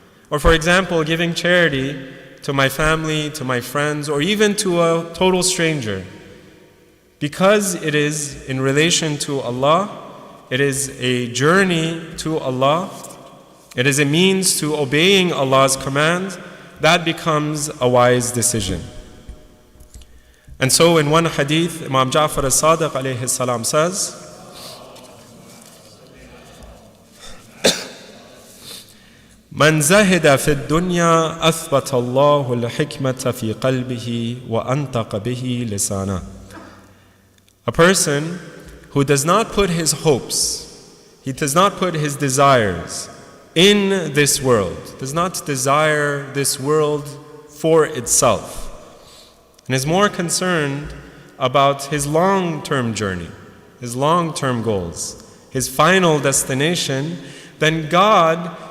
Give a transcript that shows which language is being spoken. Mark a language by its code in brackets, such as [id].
[en] Or for example, giving charity to my family, to my friends, or even to a total stranger. Because it is in relation to Allah, it is a journey to Allah, it is a means to obeying Allah's command, that becomes a wise decision. And so in one hadith, Imam Ja'far as-Sadiq alayhi salam says, [ar] من زهد في الدنيا أثبت الله الحكمة في قلبه وأنطق به لسانه. [en] A person who does not put his hopes, he does not put his desires in this world, does not desire this world for itself, and is more concerned about his long-term journey, his long-term goals, his final destination, then God,